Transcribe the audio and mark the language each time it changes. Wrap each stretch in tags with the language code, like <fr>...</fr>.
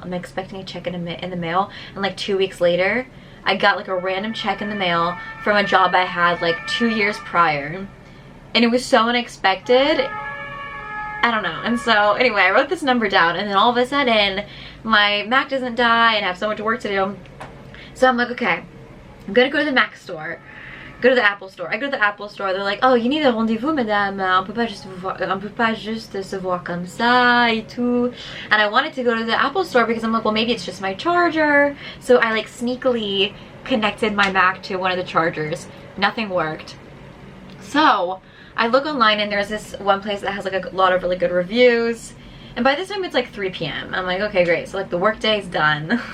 <en>I'm expecting a check in the mail. And like 2 weeks later, I got like a random check in the mail from a job I had like 2 years prior. And it was so unexpected. I don't know. And so anyway, I wrote this number down, and then all of a sudden, my Mac doesn't die and I have so much work to do. So I'm like, okay, I'm gonna go to the Mac store, go to the Apple store. I go to the Apple store, they're like, oh, you need a rendezvous, madame,</en> <fr>on peut pas juste se voir comme ça et tout.</fr> <en>And I wanted to go to the Apple store because I'm like, well, maybe it's just my charger. So I like sneakily connected my Mac to one of the chargers. Nothing worked. So I look online and there's this one place that has like a lot of really good reviews. And by this time it's like 3 p.m. I'm like, okay, great. So like the work day is done.</en>